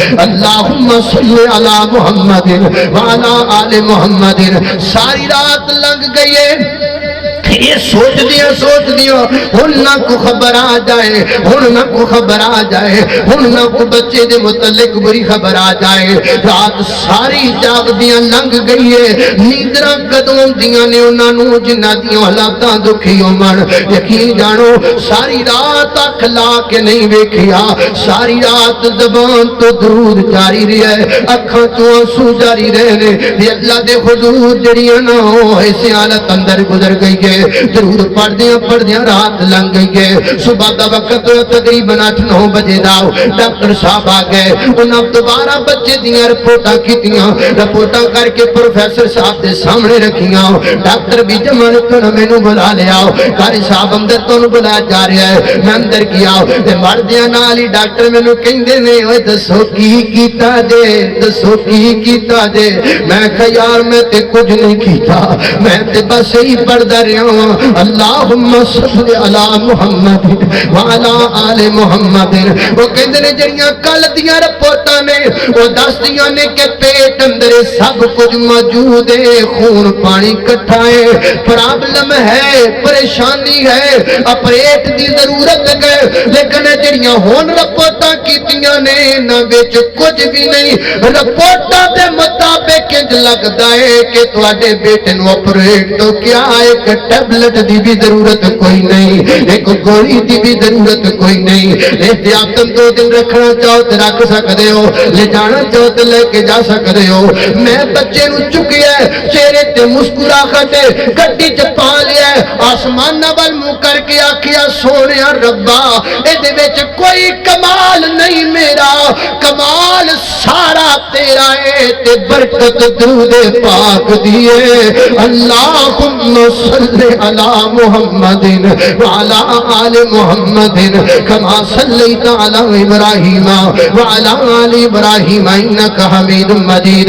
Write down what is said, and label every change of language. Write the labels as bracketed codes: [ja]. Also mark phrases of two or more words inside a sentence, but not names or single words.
[ar] اللہم صلی علی محمد وعلی آل محمد. [pa] ساری رات لنگ گئی ہے یہ سوچ دیا ہن نہ کو خبر آ جائے ہن نہ کو خبر آ جائے ہن نہ کو بچے دے متعلق بری خبر آ جائے. رات ساری جاگ دیاں لنگ گئی ہے. نیندراں کدوں دیاں نے انہاں نوں جنہاں دیاں حالاتاں دکھی ہومن. یقین جانو ساری رات اکھ لا کے نہیں ویکھیا ساری رات زبان تو درود جاری رہیا ہے اکھاں تو آنسو جاری رہے نے. اللہ دے حضور جڑیاں نہ ہو ایسے حالت اندر گزر گئی ہے. درود پڑھ دیاں رات لنگ گئی ہے. صبح دا وقت تقریباً 8-9 بجے دا ڈاکٹر صاحب آ گئے. انہاں دوبارہ بچے دیاں رپورٹاں کیتیاں رپورٹاں کر کے پروفیسر صاحب دے سامنے رکھیاں. ڈاکٹر بھی جمع تو مینوں بلا لیا قاری صاحب اندر تو بلایا جا رہا ہے. میں اندر گیا تے مردیاں نال ہی ڈاکٹر مینوں کہندے نے اوے دسو کی کیتا جے دسو کی کیتا جے. میں کہا یار میں تے کچھ نہیں کیتا میں تے بس ہی پڑھدا رہیا [ar] اللہم صلی علی محمد وعلی آل محمد. [pa] وہ کہندے نے جڑیاں کل دیاں رپورٹاں نے وہ دسدیاں نے کہ پیٹ اندر سب کچھ موجود ہے خون پانی کٹھا ہے پرابلم ہے پریشانی ہے آپریٹ دی ضرورت ہے. لیکن جڑیاں ہون رپورٹاں کیتیاں نے انہاں وچ کچھ بھی نہیں. رپورٹاں دے مطابق انج لگدا ہے کہ تواڈے بیٹے نو آپریٹ تو کیا ایک ٹیبلٹ دی بھی ضرورت کوئی نہیں، ایک گولی دی بھی ضرورت کوئی نہیں، احتیاطاً 2 دن رکھنا چاہو تو رکھ سکتے ہو، لے جانا چاہو تو لے کے جا سکتے ہو۔ میں بچے نو چکیا چہرے تے مسکراہٹ گڈی چ پا لیا، آسمان وال منہ کر کے آکھیا سونیا ربا اے وچ کوئی کمال نہیں میرا، کمال سارا تیرا ہے تے برکت درود پاک دیے۔ [ar] اللہم صلی علی محمد وعلی آل محمد کما صلیت علی ابراہیم وعلی آل ابراہیم انک حمید مجید۔